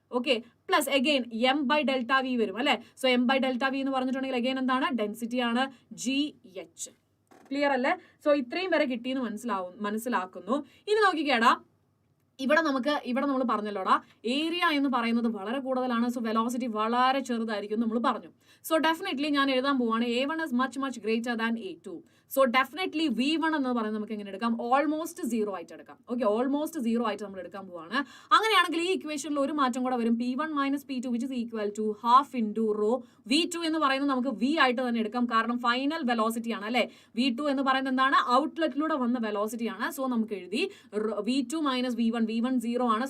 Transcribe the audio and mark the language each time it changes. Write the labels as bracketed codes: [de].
[ml] Okay, plus again M by delta V വരും അല്ലെ? So M by delta V എന്ന് പറഞ്ഞിട്ടുണ്ടെങ്കിൽ അഗെയിൻ എന്താണ്? ഡെൻസിറ്റി ആണ്, GH. ക്ലിയർ അല്ലേ? സോ ഇത്രയും വരെ കിട്ടിയെന്ന് മനസ്സിലാക്കുന്നു. ഇനി നോക്കിക്കേടാ, ഇവിടെ നമ്മൾ പറഞ്ഞല്ലോടാ, ഏരിയ എന്ന് പറയുന്നത് വളരെ കൂടുതലാണ്. സോ വെലോസിറ്റി വളരെ ചെറുതായിരിക്കും നമ്മൾ പറഞ്ഞു. [en] so definitely [ml] ഞാൻ എഴുതാൻ പോവാണ് [en] A1 is much greater than A2. [ml] So definitely V1 എന്ന് പറയുന്നത് നമുക്ക് എങ്ങനെ എടുക്കാം? ഓൾമോസ്റ്റ് 0 ആയിട്ട് എടുക്കാം. ഓക്കെ, ഓൾമോസ്റ്റ് 0 ആയിട്ട് നമ്മൾ എടുക്കാൻ പോവാണ്. അങ്ങനെയാണെങ്കിൽ ഈ ഇക്വേഷനിൽ ഒരു മാറ്റം കൂടെ വരും. P1 minus P2 which is equal to half into raw. V2 എന്ന് പറയുന്നത് നമുക്ക് V ആയിട്ട് തന്നെ എടുക്കാം, കാരണം ഫൈനൽ വെലോസിറ്റി ആണ് അല്ലെ? V2 എന്ന് പറയുന്നത് എന്താണ്? ഔട്ട്ലെറ്റിലൂടെ വന്ന വെലോസിറ്റി ആണ്. സോ നമുക്ക് എഴുതി V2 മൈനസ് V1 0 ആണ്.